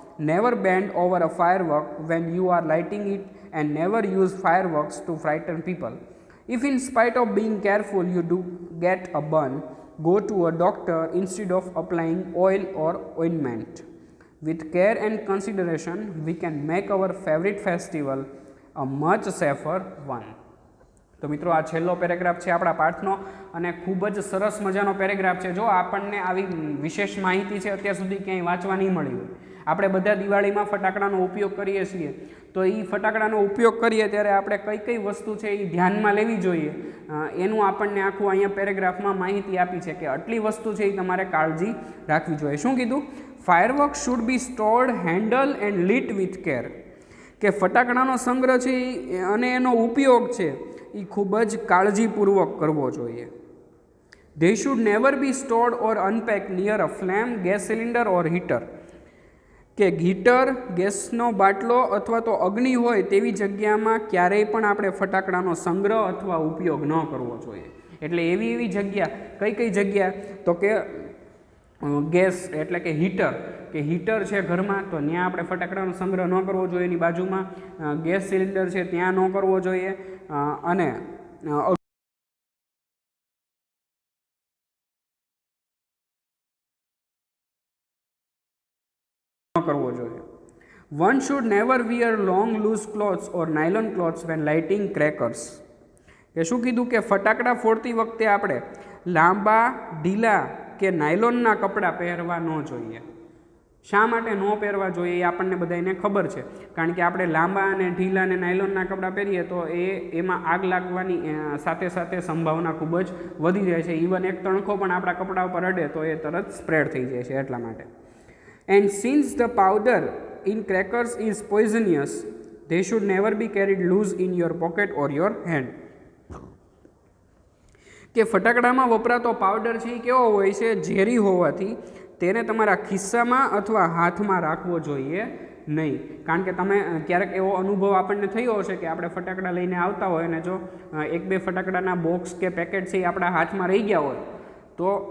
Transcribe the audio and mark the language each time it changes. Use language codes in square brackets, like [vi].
[en] Never bend over a firework when you are lighting it, and never use fireworks to frighten people. If in spite of being careful you do get a burn, go to a doctor instead of applying oil or ointment. With care and consideration, we can make our favorite festival a much safer one. [gu] તો મિત્રો આ છેલ્લો paragraph છે આપણા પાઠનો, અને ખૂબ જ સરસ મજાનો પેરેગ્રાફ છે. જો આપણને આવી વિશેષ માહિતી છે અત્યાર સુધી ક્યાંય વાંચવા નહીં મળી હોય. આપણે બધા દિવાળીમાં ફટાકડાનો ઉપયોગ કરીએ છીએ, તો એ ફટાકડાનો ઉપયોગ કરીએ ત્યારે આપણે કઈ કઈ વસ્તુ છે એ ધ્યાનમાં લેવી જોઈએ એનું આપણને આખું અહીંયા પેરેગ્રાફમાં માહિતી આપી છે કે આટલી વસ્તુ છે એ તમારે કાળજી રાખવી જોઈએ. શું કીધું? [en] Firework should be stored, handle and lit with care. [gu] કે ફટાકડાનો સંગ્રહ છે અને એનો ઉપયોગ છે એ ખૂબ જ કાળજીપૂર્વક કરવો જોઈએ. [en] They should never be stored or unpacked near a flame, gas cylinder or heater. [gu] કે હીટર, ગેસનો બાટલો અથવા તો અગ્નિ હોય તેવી જગ્યામાં ક્યારેય પણ આપણે ફટાકડાનો સંગ્રહ અથવા ઉપયોગ ન કરવો જોઈએ. એટલે એવી જગ્યા, કઈ જગ્યા? તો કે ગેસ એટલે કે હીટર છે ઘરમાં, તો ત્યાં આપણે ફટાકડાનો સંગ્રહ ન કરવો જોઈએ. એની બાજુમાં ગેસ સિલિન્ડર છે ત્યાં ન કરવો જોઈએ, અને કરવો જોઈએ. [en] One should never wear long loose clothes or nylon clothes when lighting crackers. [gu] કે શું કીધું? કે ફટાકડા ફોડતી વખતે આપણે લાંબા, ઢીલા કે નાયલોનના કપડાં પહેરવા ન જોઈએ. શા માટે ન પહેરવા જોઈએ એ આપણને બધાને ખબર છે, કારણ કે આપણે લાંબા અને ઢીલા અને નાયલોનના કપડાં પહેરીએ તો એમાં આગ લાગવાની સાથે સાથે સંભાવના ખૂબ જ વધી જાય છે. ઇવન એક તણખો પણ આપણા કપડા ઉપર અડે તો એ તરત સ્પ્રેડ થઈ જાય છે, એટલા માટે. [en] And since the powder in crackers is poisonous, they should never be carried loose in your pocket or your hand. [gu] કે ફટાકડામાં વપરાતો પાવડર છે એ કેવો હોય છે? ઝેરી હોવાથી તેને તમારા ખિસ્સામાં અથવા હાથમાં રાખવો જોઈએ નહીં. કારણ કે તમે ક્યારેક એવો અનુભવ આપણને થયો હશે કે આપણે ફટાકડા લઈને આવતા હોય અને જો 1-2 ફટાકડાના બોક્સ કે પેકેટ છે એ આપણા હાથમાં રહી ગયા હોય, તો